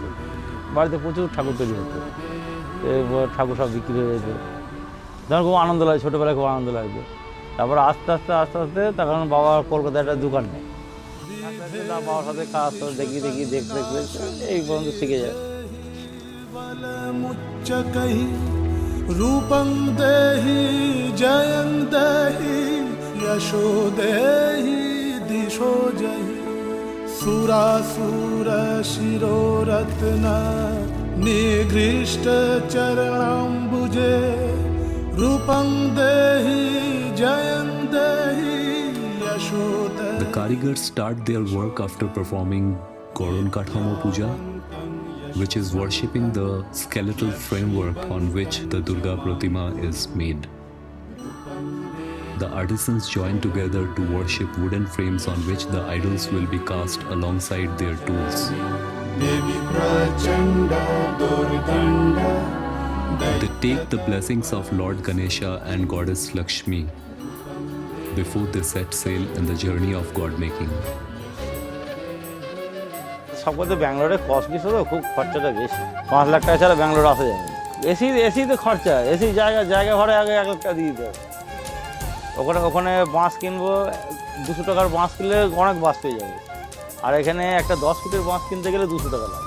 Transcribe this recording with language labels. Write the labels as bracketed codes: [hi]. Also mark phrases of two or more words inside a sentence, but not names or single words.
[bn] বাড়িতে প্রচুর ঠাকুর তৈরি হতো, ঠাকুর সব বিক্রি হয়ে যেত, তখন খুব আনন্দ লাগে, ছোটোবেলায় খুব আনন্দ লাগতো। তারপর আস্তে আস্তে তখন বাবার কলকাতায় একটা দোকান নেই, বাবার সাথে কাজ দেখতে এই পর্যন্ত শিখে যায়। [sa] রূপং দেহি জয়ং দেহি যশো দেহি দিশো জহি সুরাসুর শিরোরত্ন নিগৃষ্ট চরণাম্বুজে রূপং দেহি জয়ং দেহি যশো দেহি। [en] The Karigars start their work after performing Goron Kathamo Puja, which is worshipping the skeletal framework on which the Durga Pratima is made. The artisans join together to worship wooden frames on which the idols will be cast alongside their tools. They take the blessings of Lord Ganesha and Goddess Lakshmi before they set sail in the journey of God making. [bn] সব কথা ব্যাঙ্গালোরে কস্টলি তো খুব খরচাটা বেশি, 5 লাখ টাকা ছাড়া ব্যাঙ্গালোর আসা যাবে না। এসিতে খরচা, এসি জায়গা ভাড়া আগে 1 লাখ টাকা দিয়ে দিতে হবে। ওখানে বাঁশ কিনবো, 200 টাকার বাঁশ কিনলে অনেক বাঁশ পেয়ে যাবে, আর এখানে একটা 10 ফুটের বাঁশ কিনতে গেলে 200 টাকা লাগে।